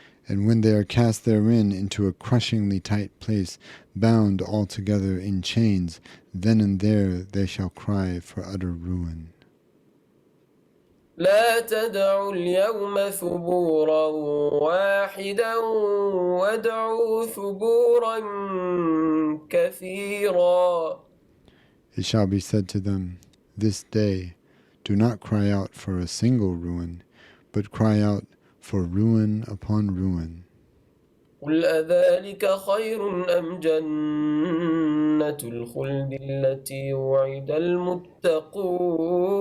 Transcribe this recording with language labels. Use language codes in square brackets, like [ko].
[en] And when they are cast therein into a crushingly tight place, bound altogether in chains, then and there they shall cry for utter ruin. [ar] لا تدعوا اليوم ثبورا واحدا وادعوا ثبورا كثيرا. [en] It shall be said to them, this day, do not cry out for a single ruin, but cry out for ruin upon ruin. [ar] قل أذلك خير أم جنة الخلد التي وعد المتقون.